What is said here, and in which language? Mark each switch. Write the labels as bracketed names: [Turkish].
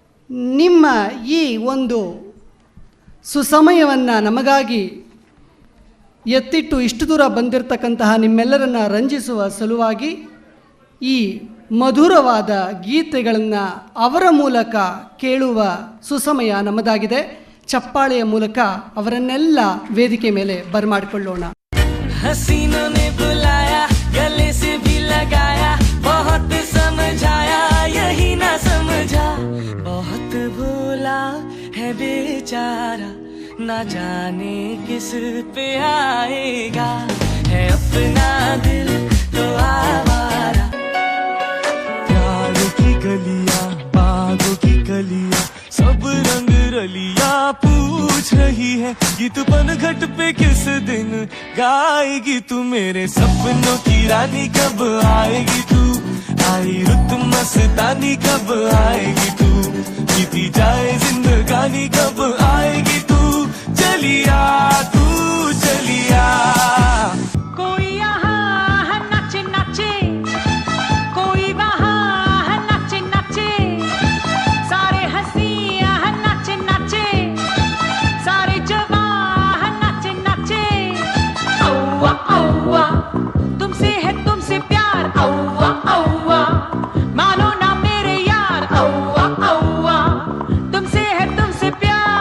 [Kannada] ನಿಮ್ಮ ಈ ಒಂದು ಸುಸಮಯವನ್ನು ನಮಗಾಗಿ ಎತ್ತಿಟ್ಟು ಇಷ್ಟು ದೂರ ಬಂದಿರತಕ್ಕಂತಹ ನಿಮ್ಮೆಲ್ಲರನ್ನು ರಂಜಿಸುವ ಸಲುವಾಗಿ ಈ ಮಧುರವಾದ ಗೀತೆಗಳನ್ನು ಅವರ ಮೂಲಕ ಕೇಳುವ ಸುಸಮಯ ನಮ್ಮದಾಗಿದೆ. ಚಪ್ಪಾಳೆಯ ಮೂಲಕ ಅವರನ್ನೆಲ್ಲ ವೇದಿಕೆ ಮೇಲೆ ಬರಮಾಡಿಕೊಳ್ಳೋಣ. [Hindi] हसीनों ने बुलाया, गले से भी लगाया, बहुत समझाया, यही ना समझा, बहुत भूला है बेचारा, ना जाने किस पे आएगा, है अपना दिल तो आवारा. प्यार की गलियां, बागों की गलियां, सब रंग रलिया पूछ रही है, गीत पनघट पे किस दिन गाएगी तू, मेरे सपनों की रानी कब आएगी तू, आई रुत मस्तानी कब आएगी तू, बीती जाए जिंदगानी कब आएगी तू, चलिया तू चलिया. कोई यहाँ है नाचे नाचे, कोई वहाँ है नाचे नाचे, सारे हंसी है नाचे नाचे, सारे जवान है नाचे नाचे. औवा औवा तुमसे है तुमसे प्यार, औवा औवा मानो ना मेरे यार, औवा औवा तुमसे है तुमसे प्यार.